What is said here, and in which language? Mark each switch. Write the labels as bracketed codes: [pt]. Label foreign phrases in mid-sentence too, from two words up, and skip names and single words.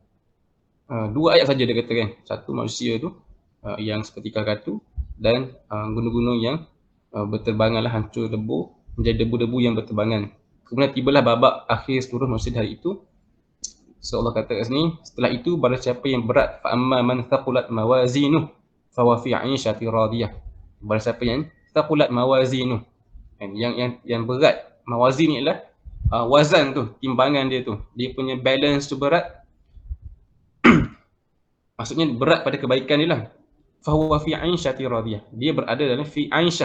[ms] Dua ayat saja dia kata kan. Satu manusia tu yang seperti kakatu, dan gunung-gunung yang berterbanganlah hancur lebur menjadi debu-debu yang berterbangan. Kemudian tibalah babak akhir seluruh manusia di hari itu. So Allah kata kat sini, setelah itu barang siapa yang berat, [ar] فأما من ثقلت موازينه فهو في عيشة راضية. [ms] Barang siapa yang [ar] ثقلت موازينه, [ms] yang berat, mawazin ni adalah wazan tu, timbangan dia tu, dia punya balance tu berat. Maksudnya berat pada kebaikan dia lah. [ar] فهو في عيشة راضية. [ms] Dia berada dalam [ar] في عيشة.